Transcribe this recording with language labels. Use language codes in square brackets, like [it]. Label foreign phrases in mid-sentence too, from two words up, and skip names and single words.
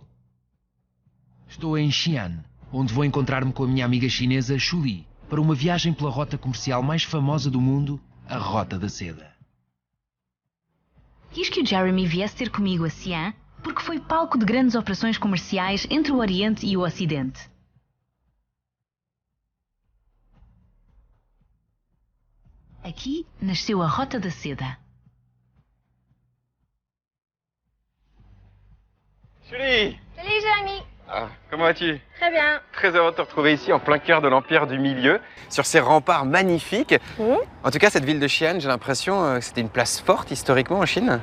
[pt] Estou em Xi'an, onde vou encontrar-me com a minha amiga chinesa Shuli, para uma viagem pela rota comercial mais famosa do mundo, a Rota da Seda. Quis que o Jeremy viesse ter comigo a Xi'an porque foi palco de grandes operações comerciais entre o Oriente e o Ocidente. Aqui nasceu a Rota da Seda. [fr] Julie! Salut Jérémy! Ah, comment vas-tu? Très bien. Très heureux de te retrouver ici en plein cœur de l'Empire du Milieu, sur ces remparts magnifiques. En tout cas, cette ville de Xi'an, j'ai l'impression que c'était une place forte historiquement en Chine.